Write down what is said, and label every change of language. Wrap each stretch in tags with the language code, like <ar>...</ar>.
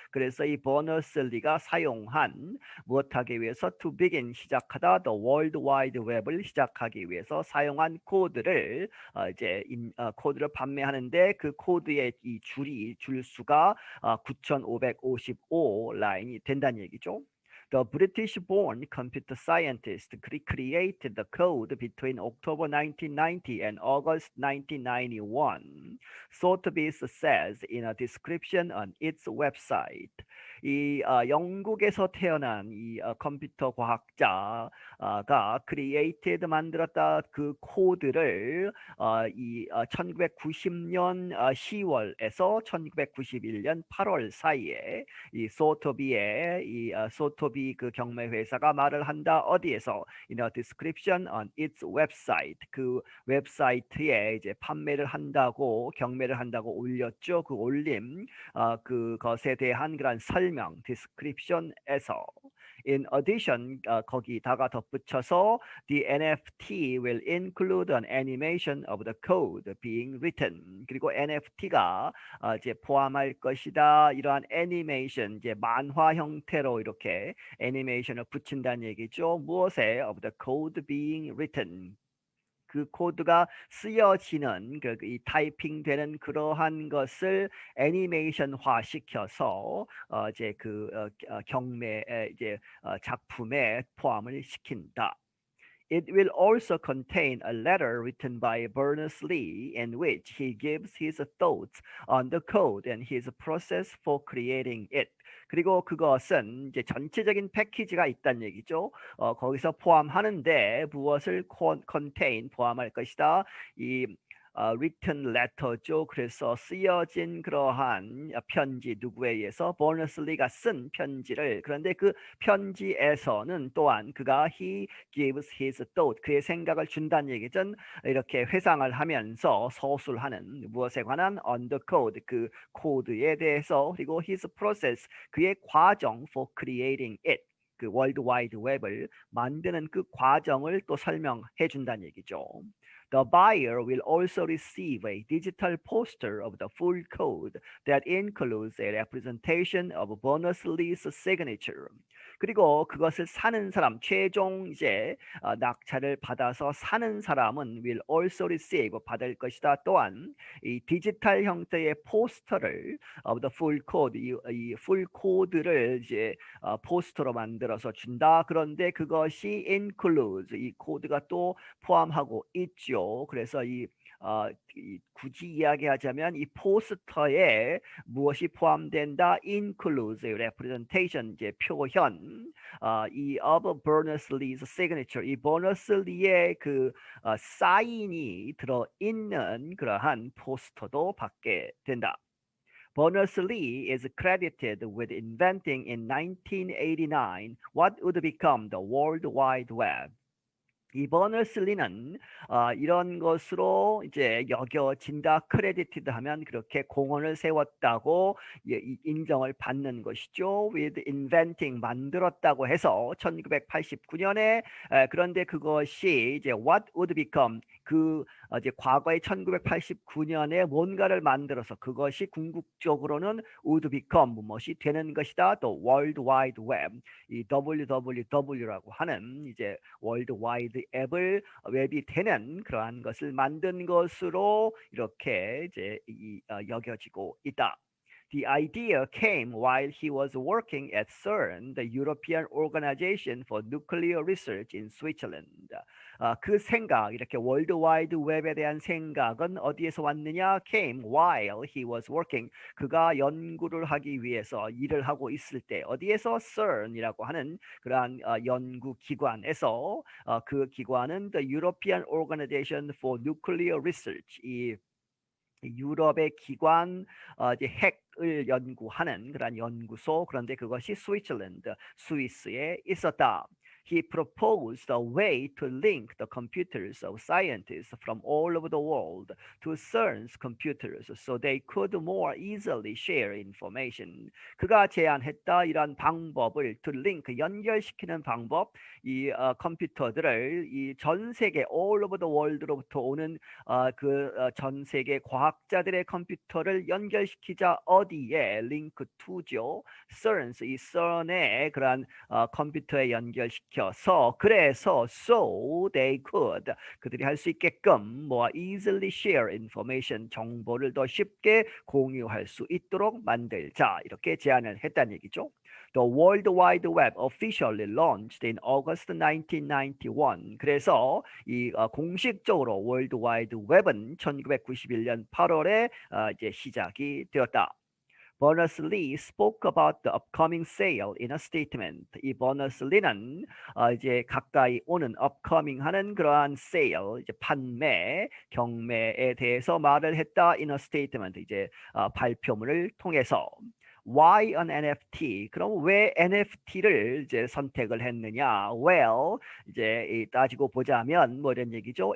<ko>그래서 이 버너스-리가 사용한 무엇하기 위해서</ko> <en>to begin</en> <ko>시작하다 the world wide web을 시작하기 위해서 사용한 코드를 이제 코드를 판매하는데 그 코드의 이 줄수가 9,555 라인이 된다는 얘기죠.</ko> <en>The British-born computer scientist created the code between October 1990 and August 1991. Sotheby's says in a description on its website.</en> <ko>이 영국에서 태어난 이 컴퓨터 과학자가 created 만들었다 그 코드를 이 1990년 10월에서 1991년 8월 사이에 이 소토비의 이 소토비 그 경매 회사가 말을 한다 어디에서</ko> <en>in a description on its website</en> <ko>그 웹사이트에 이제 판매를 한다고 경매를 한다고 올렸죠. 그 올림 그것에 대한 그런 설명 description에서 In addition, 거기다가 덧붙여서</ko> <en>the NFT will include an animation of the code being written.</en> <ko>그리고 NFT가 이제 포함할 것이다. 이러한 애니메이션, 이제 만화 형태로 이렇게 애니메이션을 붙인다는 얘기죠. 무엇에</ko> <en>of the code being written.</en> <ko>그 코드가 쓰여지는 이 타이핑되는 그러한 것을 애니메이션화 시켜서 이제 그 경매의 이제 작품에 포함을 시킨다.</ko> <en>It will also contain a letter written by Berners-Lee in which he gives his thoughts on the code and his process for creating it.</en> <ko>그리고 그것은 이제 전체적인 패키지가 있다는 얘기죠. 거기서 포함하는데 무엇을 contain 포함할 것이다. 이</ko> <en>written letter</en> <ko>죠. 그래서 쓰여진 그러한 편지 누구에 의해서 버너스-리가 쓴 편지를 그런데 그 편지에서는 또한 그가</ko> <en>he gives his thought</en> <ko>그의 생각을 준다는 얘기죠. 이렇게 회상을 하면서 서술하는 무엇에 관한</ko> <en>on the code</en> <ko>그 코드에 대해서 그리고</ko> <en>his process</en> <ko>그의 과정</ko> <en>for creating it</en> <ko>그 월드와이드웹을 만드는 그 과정을 또 설명해 준다는 얘기죠.</ko> <en>The buyer will also receive a digital poster of the full code that includes a representation of bonus list signature.</en> <ko>그리고 그것을 사는 사람, 최종 이제 낙찰을 받아서 사는 사람은</ko> <en>will also receive,</en> <ko>받을 것이다. 또한 이 디지털 형태의 포스터를</ko> <en>of the full code,</en> <ko>이 full 코드를 이제 포스터로 만들어서 준다. 그런데 그것이 includes, 이 코드가 또 포함하고 있죠. 그래서 이 굳이 이야기하자면 이 포스터에 무엇이 포함된다? includes, representation, 이제 표현, 이</ko> <en>of Berners-Lee's signature,</en> <ko>이 버너슬리의 그 사인이 들어있는 그러한 포스터도 받게 된다.</ko> <en>Berners-Lee is credited with inventing in 1989 what would become the World Wide Web.</en> <ko>이 버너슬리는 이런 것으로 이제 여겨진다, 크레디티드 하면 그렇게 공헌을 세웠다고 인정을 받는 것이죠.</ko> <en>with inventing,</en> <ko>만들었다고 해서 1989년에 그런데 그것이 이제</ko> <en>what would become,</en> <ko>그 이제 과거의 1989년에 뭔가를 만들어서 그것이 궁극적으로는</ko> <en>would become,</en> <ko>무엇이 되는 것이다. 또 World Wide Web, 이 www라고 하는 이제 월드 와이드 앱을 웹이 되는 그러한 것을 만든 것으로 이렇게 이제 여겨지고 있다.</ko> <en>The idea came while he was working at CERN, the European Organization for Nuclear Research in Switzerland.</en> <ko>그 생각, 이렇게 월드와이드 웹에 대한 생각은 어디에서 왔느냐?</ko> <en>Came while he was working.</en> <ko>그가 연구를 하기 위해서 일을 하고 있을 때 어디에서? CERN이라고 하는 그러한 연구 기관에서 그 기관은 the European Organization for Nuclear Research, 이 유럽의 기관, 이제 핵을 연구하는 그런 연구소, 그런데 그것이 스위스랜드, 스위스에 있었다.</ko> <en>He proposed a way to link the computers of scientists from all over the world to CERN's computers so they could more easily share information.</en> <ko>그가 제안했다, 이런 방법을</ko> <en>to link,</en> <ko>연결시키는 방법, 이 컴퓨터들을 이 전 세계</ko> <en>all over the world</en> <ko>로부터 오는 그 전 세계 과학자들의 컴퓨터를 연결시키자. 어디에?</ko> <en>link to</en> <ko>죠. CERN's, 이 CERN의 그러한 컴퓨터에 연결시켜서, 그래서</ko> <en>so they could,</en> <ko>그들이 할 수 있게끔</ko> <en>more easily share information,</en> <ko>정보를 더 쉽게 공유할 수 있도록 만들자, 이렇게 제안을 했다는 얘기죠.</ko> <en>The World Wide Web officially launched in August 1991.</en> <ko>그래서 이 공식적으로 월드 와이드 웹은 1991년 8월에 이제 시작이 되었다.</ko> <en>Berners-Lee spoke about the upcoming sale in a statement.</en> <ko>이 버너슬리는 이제 가까이 오는 upcoming 하는 그러한 sale, 이제 판매, 경매에 대해서 말을 했다.</ko> <en>in a statement,</en> <ko>이제 발표문을 통해서.</ko> <en>Why an NFT?</en> <ko>그럼 왜 NFT를 이제 선택을 했느냐? Well, 이제 따지고 보자면 뭐 이런 얘기죠.</ko>